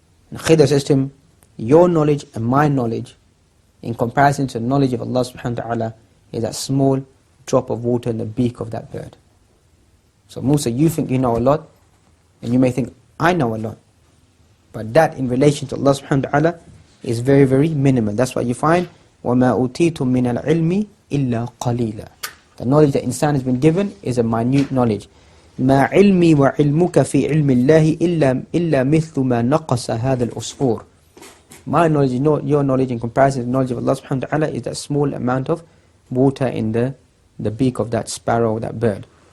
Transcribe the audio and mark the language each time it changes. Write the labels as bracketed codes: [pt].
[en] And Khidr says to him, your knowledge and my knowledge, in comparison to the knowledge of Allah subhanahu wa ta'ala, is that small drop of water in the beak of that bird. So Musa, you think you know a lot, and you may think, I know a lot. But that in relation to Allah subhanahu wa ta'ala is very, very minimal. That's why you find, [ar] وَمَا أُوتِيتُم مِّنَ الْعِلْمِ إِلَّا قَلِيلًا. [en] The knowledge that insan has been given is a minute knowledge. [ar] مَا عِلْمِي وَعِلْمُكَ فِي عِلْمِ اللَّهِ إِلَّا مِثْلُ مَا نَقَصَ هَذَا الْأُصْفُورِ. [en] My knowledge, your knowledge in comparison to the knowledge of Allah subhanahu wa ta'ala is that small amount of water in the beak of that sparrow, that bird.